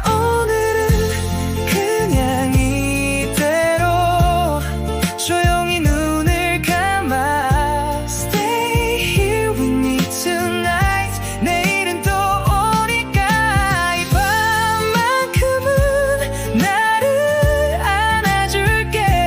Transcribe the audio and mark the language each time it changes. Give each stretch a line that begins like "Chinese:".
Korean: 오늘은 그냥 이대로 조용히 눈을 감아.
English: Stay here with me tonight.
Korean: 내일은 또 오니까 이 밤만큼은 나를 안아줄게.